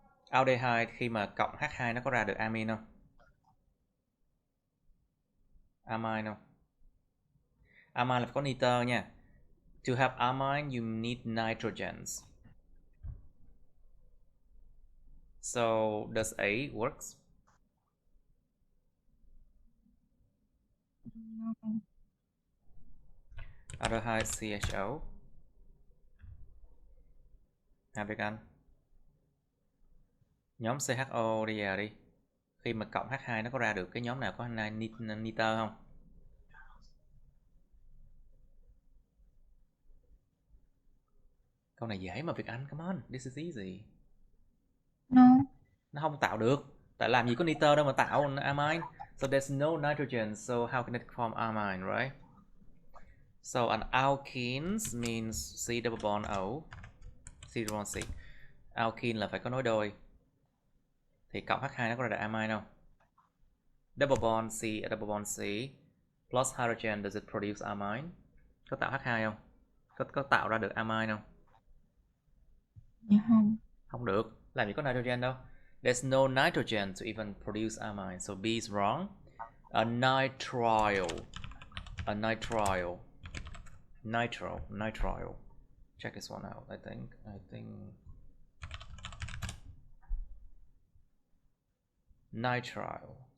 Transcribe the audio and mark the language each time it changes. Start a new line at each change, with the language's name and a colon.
Vietnamese: Aldehyde khi mà cộng H2 nó có ra được amine không? Amine không? Amine là phải có nitơ nha.
English: To have amine you need nitrogens. So does A works? No. Aldehyde CHO.
Vietnamese: Việc Anh. Nhóm CHO đi giờ đi. Khi mà cộng H2 nó có ra được cái nhóm nào có nitơ không? Câu này dễ mà Việt Anh,
English: come on, this is easy. No.
Vietnamese: Nó không tạo được. Tại làm gì có nitơ đâu mà tạo amine.
English: So there's no nitrogen, so how can it form amine, right? So an alkenes means C double bond O. C double bond C.
Vietnamese: Alkene là phải có nối đôi. Thì cộng H2 nó có ra được amine không?
English: Double bond C, double bond C plus hydrogen, does it produce amine?
Vietnamese: Có tạo H2 không? Có tạo ra được amine không? Dạ không. Không được. Làm gì có nitrogen đâu.
English: There's no nitrogen to even produce amine. So B is wrong. A nitrile. A nitrile. Nitrile. Check this one out. I think nitrile.